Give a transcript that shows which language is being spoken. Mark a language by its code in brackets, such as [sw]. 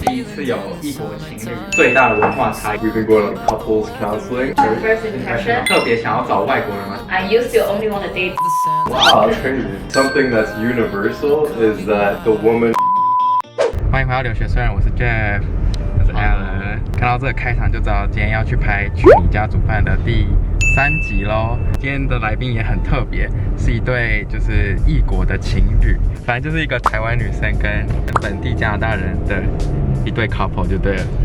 [zh] 第一次有异国情侣最大的文化差异。 [en] We've been going on couples counseling. First impression. [zh] 特别想要找外国人吗 [en] I used to only want to date. Wow, that's crazy. Something that's universal is that the woman. [zh] 欢迎回到留学虽然，我是 Jeff， 我是 Alan。看到这个开场就知道今天要去拍《去你家煮饭》的第3集咯。今天的来宾也很特别，是一对就是异国的情侣，反正就是一个台湾女生跟本地加拿大人的一对 couple 就对了。